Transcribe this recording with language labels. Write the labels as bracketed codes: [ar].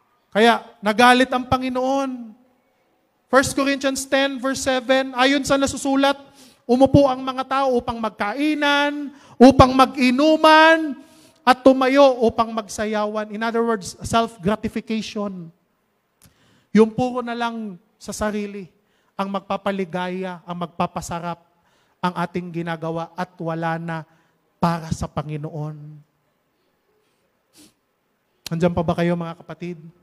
[tl] Kaya, nagalit ang Panginoon. 1 Corinthians 10 verse 7, ayon sa nasusulat, umupo ang mga tao upang magkainan, upang mag-inuman, at tumayo upang magsayawan. [en] In other words, self-gratification. [tl] Yung puro na lang sa sarili ang magpapaligaya, ang magpapasarap ang ating ginagawa at wala na para sa Panginoon. Nandiyan pa ba kayo mga kapatid?